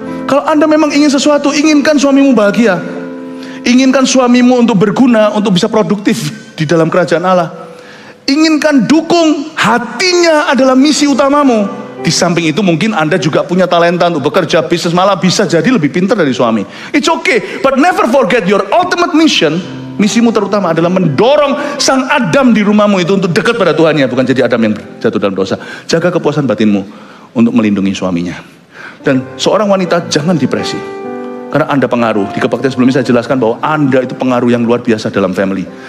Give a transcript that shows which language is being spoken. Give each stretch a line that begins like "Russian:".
Indonesian: Kalau Anda memang ingin sesuatu, inginkan suamimu bahagia. Inginkan suamimu untuk berguna, untuk bisa produktif di dalam kerajaan Allah. Inginkan dukung, hatinya adalah misi utamamu. Di samping itu mungkin Anda juga punya talenta untuk bekerja, bisnis, malah bisa jadi lebih pintar dari suami.
English: It's okay, but never forget your ultimate mission.
Indonesian: Misimu terutama adalah mendorong sang Adam di rumahmu itu untuk dekat pada Tuhannya, bukan jadi Adam yang jatuh dalam dosa. Jaga kepuasan batinmu untuk melindungi suaminya. Dan seorang wanita jangan depresi, karena Anda pengaruh. Di kebaktian sebelumnya saya jelaskan bahwa Anda itu pengaruh yang luar biasa dalam family.